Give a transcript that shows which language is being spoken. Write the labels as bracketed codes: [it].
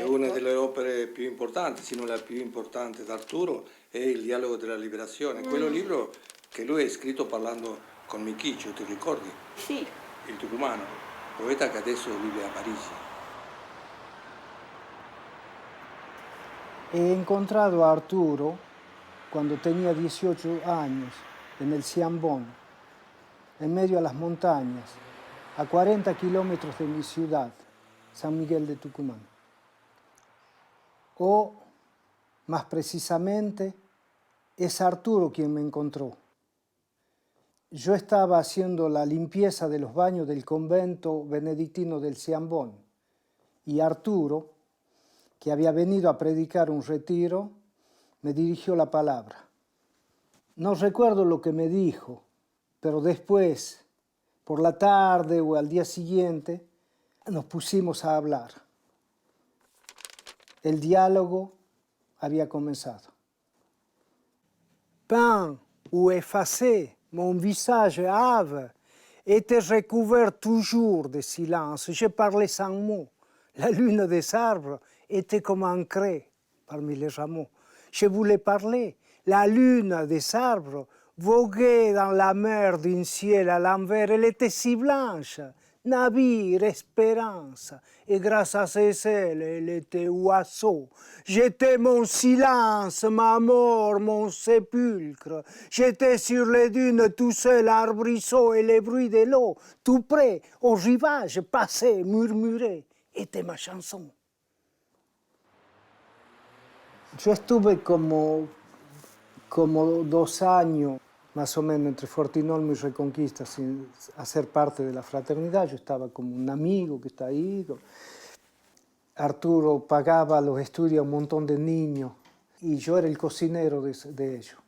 [it] È una delle opere più importanti, se non la più importante d'Arturo, è il dialogo della liberazione. Quello libro che lui ha scritto parlando con Michicho, ti ricordi? Sì. Il tucumano, poeta che adesso vive a Parigi. [es] He encontrado a Arturo cuando tenía 18 años en el Ciambón, en medio de las montañas, a 40 kilómetros de mi ciudad, San Miguel de Tucumán. O, más precisamente, es Arturo quien me encontró. Yo estaba haciendo la limpieza de los baños del convento benedictino del Ciambón y Arturo, que había venido a predicar un retiro, me dirigió la palabra. No recuerdo lo que me dijo, pero después, por la tarde o al día siguiente, nos pusimos a hablar. El diálogo había comenzado. [fr] Peint ou effacé, mon visage hâve était recouvert toujours de silence. Je parlais sans mots. La lune des arbres était comme ancrée parmi les rameaux. Je voulais parler. La lune des arbres voguait dans la mer d'un ciel à l'envers. Elle était si blanche, navire, espérance. Et grâce à ses ailes, elle était oiseau. J'étais mon silence, ma mort, mon sépulcre. J'étais sur les dunes tout seul, arbrisseau et les bruits de l'eau. Tout près, au rivage, passait, murmurait. Était ma chanson. [es] Yo estuve como 2 años, más o menos, entre Fortinolmo y Reconquista, sin hacer parte de la fraternidad. Yo estaba como un amigo que está ahí. Arturo pagaba los estudios a un montón de niños y yo era el cocinero de ellos.